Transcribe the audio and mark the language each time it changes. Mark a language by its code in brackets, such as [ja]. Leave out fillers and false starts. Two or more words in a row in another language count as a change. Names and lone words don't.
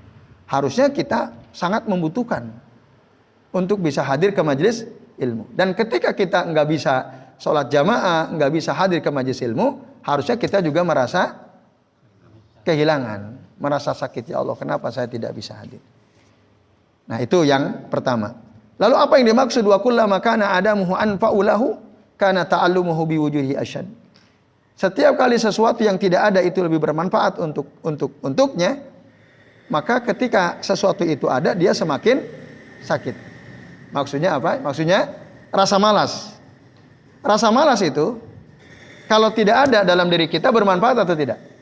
[id] Harusnya kita sangat membutuhkan untuk bisa hadir ke majelis ilmu. Dan ketika kita nggak bisa sholat jamaah, nggak bisa hadir ke majelis ilmu, harusnya kita juga merasa kehilangan, merasa sakit. Ya Allah, kenapa saya tidak bisa hadir? Nah itu yang pertama. Lalu apa yang dimaksud [ar] وكلما كان عدمه أنفع له كان تألمه بوجوده أشد. [id] Setiap kali sesuatu yang tidak ada itu lebih bermanfaat untuknya, maka ketika sesuatu itu ada, dia semakin sakit. Maksudnya apa? Maksudnya rasa malas. Rasa malas itu kalau tidak ada dalam diri kita bermanfaat atau tidak?